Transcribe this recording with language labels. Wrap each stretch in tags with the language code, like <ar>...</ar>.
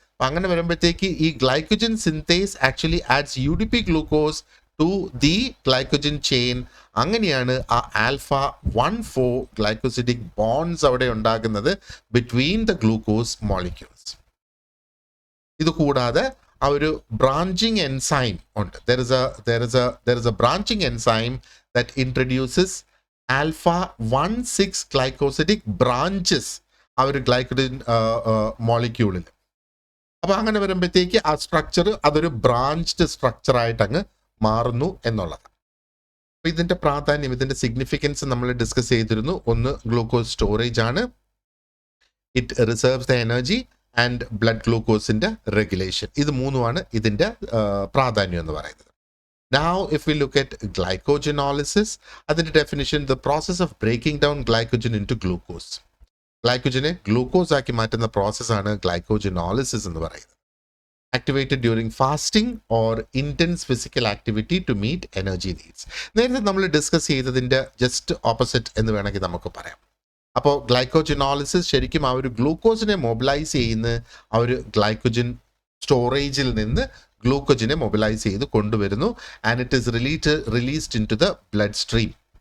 <ml>അപ്പം അങ്ങനെ വരുമ്പോഴത്തേക്ക് ഈ</ml> <en>Glycogen synthase actually adds UDP glucose to the glycogen chain.</en> <ml>അങ്ങനെയാണ് ആ ആൽഫ 1,4 ഗ്ലൈക്കോസിഡിക് ബോൺസ് അവിടെ ഉണ്ടാകുന്നത്</ml> <en>Between the glucose molecules.</en> <ml>ഇത് കൂടാതെ ആ ഒരു ബ്രാഞ്ചിങ് എൻസൈം ഉണ്ട്.</ml> <en>there is a branching enzyme that introduces alpha 1,6 glycosidic branches</en> <ml>ആ ഒരു ഗ്ലൈക്കോജൻ മോളിക്യൂളിൽ. അപ്പോൾ അങ്ങനെ വരുമ്പോഴത്തേക്ക് ആ സ്ട്രക്ചർ അതൊരു ബ്രാഞ്ച്ഡ് സ്ട്രക്ചറായിട്ട് അങ്ങ് മാറുന്നു എന്നുള്ളതാണ്. അപ്പോൾ ഇതിൻ്റെ പ്രാധാന്യം, ഇതിൻ്റെ സിഗ്നിഫിക്കൻസ് നമ്മൾ ഡിസ്കസ് ചെയ്തിരുന്നു. ഒന്ന് ഗ്ലൂക്കോസ് സ്റ്റോറേജ് ആണ്,</ml> <en>it reserves the energy</en> <ml>and blood ഗ്ലൂക്കോസിൻ്റെ regulation. ഇത് മൂന്നുമാണ് ഇതിൻ്റെ പ്രാധാന്യം എന്ന് പറയുന്നത്.</ml> <en>Now if we look at glycogenolysis,</en> <ml>അതിൻ്റെ definition</ml> <en>the process of breaking down glycogen into glucose.</en> <ml>ഗ്ലൈക്കോജനെ glucose ആക്കി മാറ്റുന്ന പ്രോസസ്സാണ് ഗ്ലൈക്കോജനോളിസിസ് എന്ന് പറയുന്നത്.</ml> <en>Activated during fasting or intense physical activity to meet energy needs.</en> <ml>നേരത്തെ നമ്മൾ ഡിസ്കസ് ചെയ്തതിൻ്റെ ജസ്റ്റ് ഓപ്പോസിറ്റ് എന്ന് വേണമെങ്കിൽ നമുക്ക് പറയാം. അപ്പോൾ ഗ്ലൈക്കോജനോളിസിസ് ശരിക്കും ആ ഒരു ഗ്ലൂക്കോസിനെ മൊബിലൈസ് ചെയ്യുന്ന ആ ഒരു ഗ്ലൈക്കോജൻ സ്റ്റോറേജിൽ നിന്ന് ഗ്ലൂക്കോജിനെ മൊബിലൈസ് ചെയ്ത് കൊണ്ടുവരുന്നു</ml> <en>And it is released into the blood stream.</en>